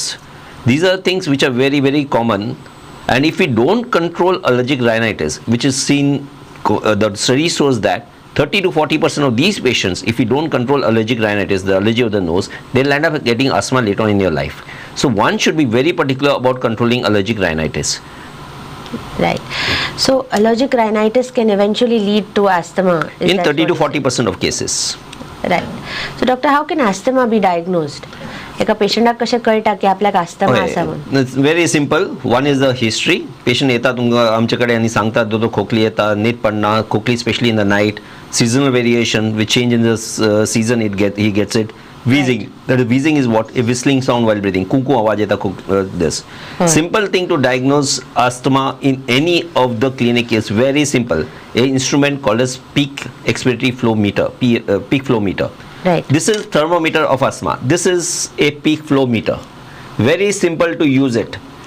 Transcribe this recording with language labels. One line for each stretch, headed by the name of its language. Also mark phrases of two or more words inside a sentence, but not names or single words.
English: These are things which are very, very common. And if we don't control allergic rhinitis, which is seen, the study shows that 30 to 40% of these patients, if we don't control allergic rhinitis, the allergy of the nose, they'll end up getting asthma later on in your life. So one should be very particular about controlling allergic rhinitis. Right. So allergic rhinitis can eventually lead to asthma. In 30 to 40% of cases. Right. So doctor, how can asthma be diagnosed?
Konkani: एका पेशंटाक कशें कळटा की आपल्याक अस्थमा आसा म्हणून?
English: It's very simple. One is the history. Patient
Konkani: येतात आमचे कडेन आणि सांगतात दोतोर खोकली येता, न्हीद पडना, खोकली
English: especially in the night, seasonal variation, with change in the season he gets it. Wheezing. Right. That is, wheezing is what? A whistling sound while breathing.
Konkani: Kuku आवाज येता this.
English: Simple thing to diagnose asthma in any of the clinic is very simple. A instrument called as peak expiratory flow meter, peak flow meter. Right. This is thermometer of asthma. This is a peak flow meter. Very simple to use it.